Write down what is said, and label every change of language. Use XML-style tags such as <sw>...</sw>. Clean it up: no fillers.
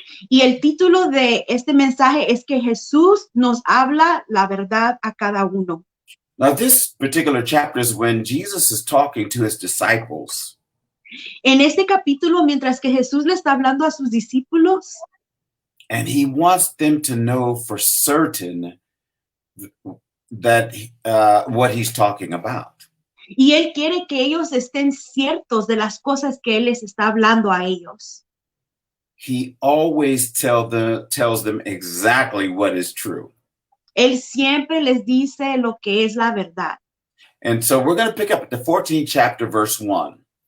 <es>Y el título de este mensaje es que Jesús nos habla la verdad a cada uno.</es> <en>Now, this particular chapter is when Jesus is talking to his disciples.</en> <es>En este capítulo, mientras que Jesús le está hablando a sus discípulos,</es> <en>and he wants them to know for certain that what he's talking about.</en> <es>Y él quiere que ellos estén ciertos de las cosas que él les está hablando a ellos.</es> <en>He always tells them exactly what is true.</en> <es>Él siempre les dice lo que es la verdad.</es> <en>And so we're going to pick up at the 14th chapter, verse 1.</en>